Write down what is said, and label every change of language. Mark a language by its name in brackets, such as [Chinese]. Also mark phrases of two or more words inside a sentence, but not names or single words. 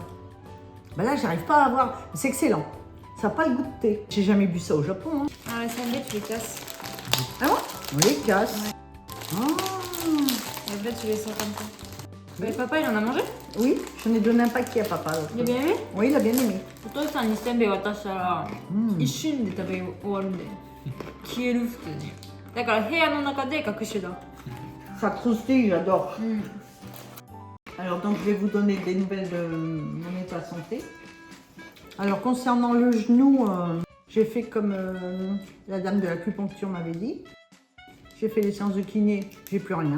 [French] Bah là j'arrive pas à voir, c'est excellent. Ça n'a pas le goût de thé. J'ai jamais bu ça au Japon. Hein. Ah, les sandwichs, tu les casses. Ah bon? On les casse. Ouais. Oh. Et après, tu les sors comme ça. Mais papa, il en a mangé? Oui, j'en ai donné un paquet à papa. l'autre Il a fois. bien aimé? Oui, il a bien aimé. [Japanese] お父さんにせんべい渡したら、一瞬で食べ終わるんで消える普通にだから部屋の中で隠しだ [French] Ça croustille, j'adore. Alors donc je vais vous donner des nouvelles de mon état de santé. Alors concernant le genou, j'ai fait comme la dame de l'acupuncture m'avait dit. J'ai fait les séances de kiné, j'ai plus rien.